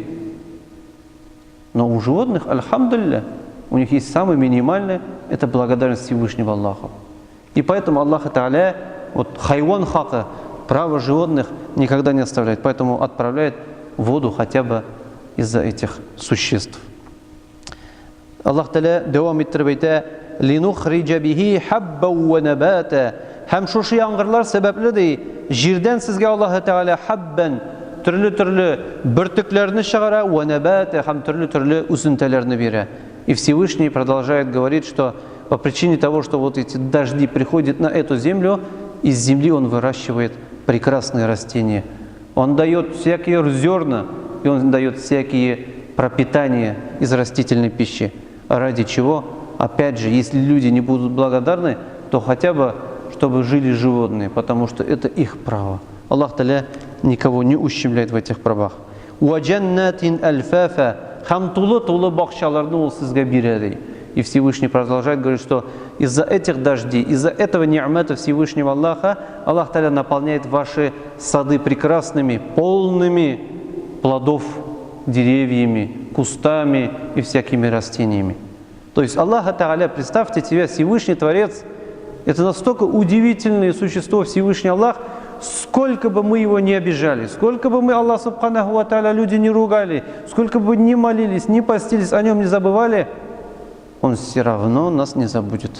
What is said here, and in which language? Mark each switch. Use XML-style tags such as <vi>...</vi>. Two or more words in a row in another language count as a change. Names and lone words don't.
<ru>Но у животных, альхамдулилля, у них есть самое минимальное, это благодарность Всевышнего Аллаху. И поэтому Аллах Та'аля, вот</ru> <tt>хайван хака,</tt> <ru>право животных никогда не оставляет, поэтому отправляет в воду хотя бы из-за этих существ.</ru> <tt>Аллах Та'аля давам иттереп әйтә:</tt> <ar>«لنخرج به حبا ونباتا».</ar> <tt>Һәм шушы яңгырлар сәбәпле ди, җирдән сезгә Аллаһ Та'аля хаббан, төрле бөртекләрне чыгара,</tt> <ar>ونباتا,</ar> <tt>һәм төрле үсентәләрне бирә.</tt> <ru>И Всевышний продолжает говорить, что по причине того, что вот эти дожди приходят на эту землю, из земли Он выращивает прекрасные растения. Он дает всякие зерна, и Он дает всякие пропитания из растительной пищи. Ради чего? Опять же, если люди не будут благодарны, то хотя бы, чтобы жили животные, потому что это их право. Аллах Та'аля никого не ущемляет в этих правах.</ru> <ar>«وجنات ألفافا».</ar> <tt>Хам тулы бакчаларны Ул сезгә бирә.</tt> <ru>И Всевышний продолжает говорить, что из-за этих дождей, из-за этого ни'мата Всевышнего Аллаха, Аллах Та'аля наполняет ваши сады прекрасными, полными плодов, деревьями, кустами и всякими растениями. То есть Аллах Та'аля, представьте себе, Всевышний Творец, это настолько удивительное существо, Всевышний Аллах, сколько бы мы его не обижали, сколько бы мы Аллах Субханаху ва Та'аля люди не ругали, сколько бы не молились, не постились, о нем не забывали, Он все равно нас не забудет.</ru>